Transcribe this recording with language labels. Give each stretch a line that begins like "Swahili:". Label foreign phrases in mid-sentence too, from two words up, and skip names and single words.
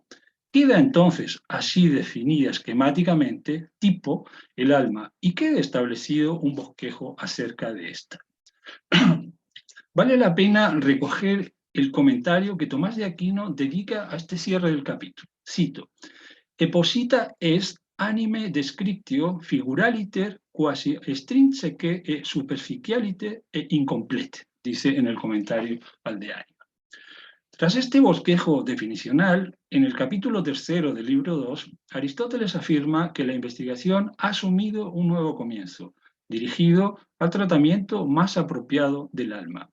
Spanish: Queda entonces así definida esquemáticamente, tipo, el alma, y queda establecido un bosquejo acerca de esta. Vale la pena recoger el comentario que Tomás de Aquino dedica a este cierre del capítulo.
Latin: Cito: "Eposita est anime descriptio figuraliter quasi extrinseque e superficialite e incomplete",
Spanish: dice en el comentario al de Ánima. Tras este bosquejo definicional, en el capítulo 3 del libro 2, Aristóteles afirma que la investigación ha asumido un nuevo comienzo, dirigido al tratamiento más apropiado del alma.